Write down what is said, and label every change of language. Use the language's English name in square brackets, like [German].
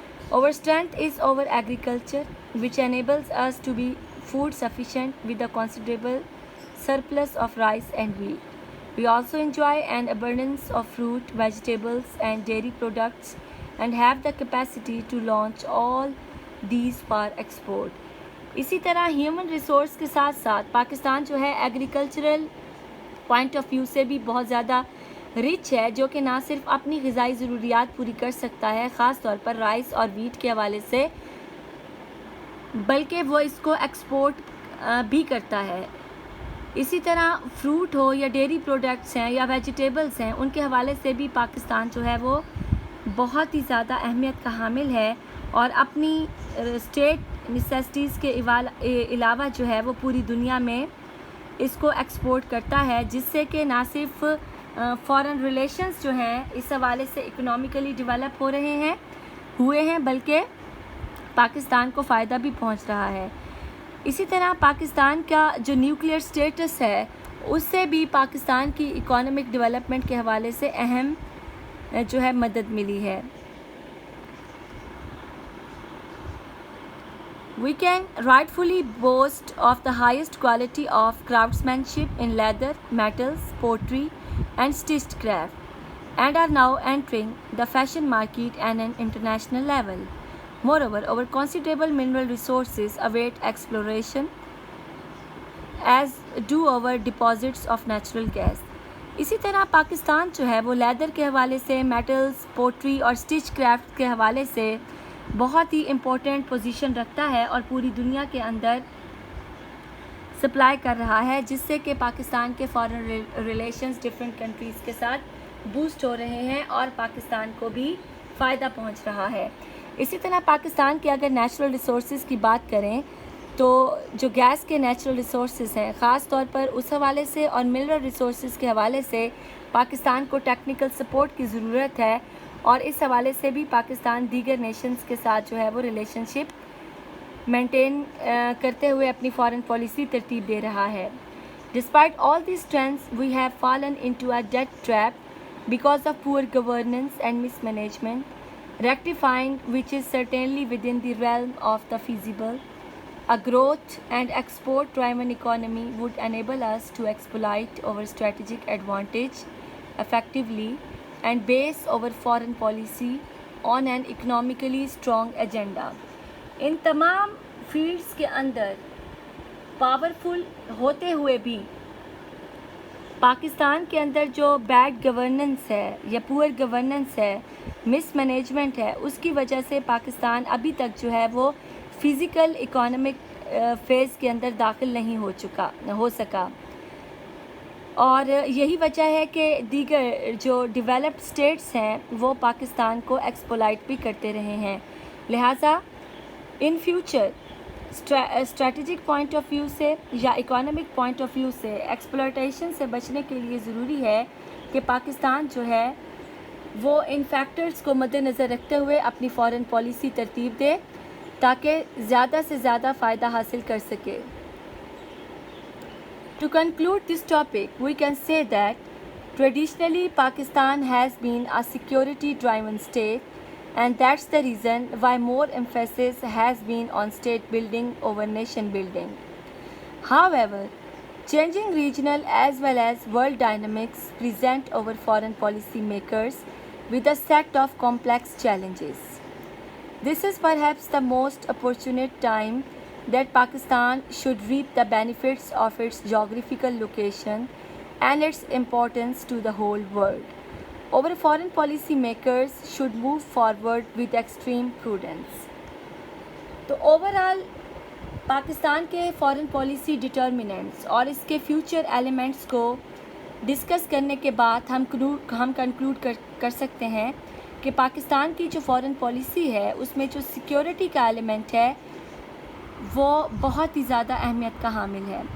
[English] Our strength is our agriculture, which enables us to be food sufficient with a considerable surplus of rice and wheat. We also enjoy an abundance of fruit, vegetables, and dairy products and have the capacity to launch all these for export. [Urdu] اسی طرح human resource کے ساتھ ساتھ پاکستان جو ہے agricultural point of view سے بھی بہت زیادہ رچ ہے، جو کہ نہ صرف اپنی غذائی ضروریات پوری کر سکتا ہے خاص طور پر رائس اور ویٹ کے حوالے سے، بلکہ وہ اس کو ایکسپورٹ بھی کرتا ہے. اسی طرح فروٹ ہو یا ڈیری پروڈکٹس ہیں یا ویجیٹیبلز ہیں، ان کے حوالے سے بھی پاکستان جو ہے وہ بہت ہی زیادہ اہمیت کا حامل ہے اور اپنی اسٹیٹ نیسیسٹیز کے علاوہ جو ہے وہ پوری دنیا میں اس کو ایکسپورٹ کرتا ہے، جس سے کہ نہ صرف فارن ریلیشنز جو ہیں اس حوالے سے اکنامکلی ڈیولپ ہوئے ہیں بلکہ پاکستان کو فائدہ بھی پہنچ رہا ہے. اسی طرح پاکستان کا جو نیوکلیئر سٹیٹس ہے اس سے بھی پاکستان کی اکانومک ڈیولپمنٹ کے حوالے سے اہم جو ہے مدد ملی ہے. [English] We can rightfully boast of the highest quality of craftsmanship in leather, metals, pottery, and stitched craft, and are now entering the fashion market at an international level. Moreover, our considerable mineral resources await exploration, as do our deposits of natural gas. [Urdu] اسی طرح پاکستان جو ہے وہ leather کے حوالے سے، metals, pottery اور stitch craft کے حوالے سے بہت ہی امپورٹنٹ پوزیشن رکھتا ہے اور پوری دنیا کے اندر سپلائی کر رہا ہے، جس سے کہ پاکستان کے فارن ریلیشنز ڈفرینٹ کنٹریز کے ساتھ بوسٹ ہو رہے ہیں اور پاکستان کو بھی فائدہ پہنچ رہا ہے. اسی طرح پاکستان کے اگر نیچرل ریسورسز کی بات کریں تو جو گیس کے نیچرل ریسورسز ہیں خاص طور پر اس حوالے سے اور منرل ریسورسز کے حوالے سے پاکستان کو ٹیکنیکل سپورٹ کی ضرورت ہے، اور اس حوالے سے بھی پاکستان دیگر نیشنز کے ساتھ جو ہے وہ ریلیشن شپ مینٹین کرتے ہوئے اپنی فارن پالیسی ترتیب دے رہا ہے. [English] Despite all these trends, we have fallen into a debt trap because of poor governance and mismanagement, rectifying which is certainly within the realm of the feasible. A growth and export-driven economy would enable us to exploit our strategic advantage effectively and base our foreign policy on an economically strong agenda. [Urdu] ان تمام fields کے اندر powerful ہوتے ہوئے بھی پاکستان کے اندر جو bad governance ہے یا پور گورننس ہے، مس مینجمنٹ ہے، اس کی وجہ سے پاکستان ابھی تک جو ہے وہ فزیکل اکانومک فیز کے اندر داخل نہیں ہو سکا، اور یہی وجہ ہے کہ دیگر جو ڈیولپڈ اسٹیٹس ہیں وہ پاکستان کو ایکسپلائٹ بھی کرتے رہے ہیں. لہٰذا in future strategic point of view سے یا اکانومک پوائنٹ آف ویو سے ایکسپلائٹیشن سے بچنے کے لیے ضروری ہے کہ پاکستان جو ہے وہ ان فیکٹرز کو مد نظر رکھتے ہوئے اپنی فارن پالیسی ترتیب دے تاکہ زیادہ سے زیادہ فائدہ حاصل کر سکے. [English] To conclude this topic, we can say that traditionally Pakistan has been a security-driven state, and that's the reason why more emphasis has been on state building over nation building. However, changing regional as well as world dynamics present our foreign policy makers with a set of complex challenges. This is perhaps the most opportune time that Pakistan should reap the benefits of its geographical location and its importance to the whole world. Our foreign policy makers should move forward with extreme prudence. [Urdu] تو overall Pakistan کے foreign policy ڈٹرمننٹس اور اس کے future elements کو discuss کرنے کے بعد ہم conclude کر سکتے ہیں کہ پاکستان کی جو فارن پالیسی ہے اس میں جو سیکیورٹی کا ایلیمنٹ ہے وہ بہت ہی زیادہ اہمیت کا حامل ہے.